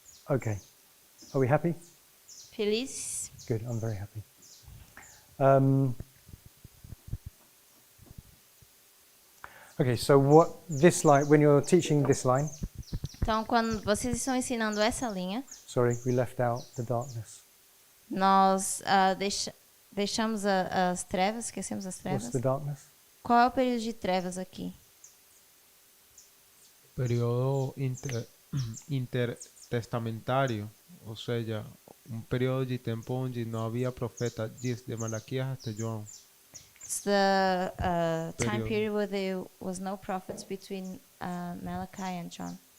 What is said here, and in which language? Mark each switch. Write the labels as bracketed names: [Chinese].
[English] Okay, are we happy? [Portuguese] Feliz? [English] Good, I'm very happy. Okay, so what this line, when you're teaching this line, [Portuguese] Então, quando vocês estão ensinando essa linha, [English] sorry, we left out the darkness. [Portuguese] nós deixamos as trevas, esquecemos as [English] What's [Portuguese] trevas. [English] the darkness? [Portuguese] Qual é o período de trevas aqui? Período intertestamentário, ou seja, período de tempo onde não havia profeta, desde Malaquias até João. [English] It's the time [Portuguese] Período. [English] period where there was no prophets between Malachi and John.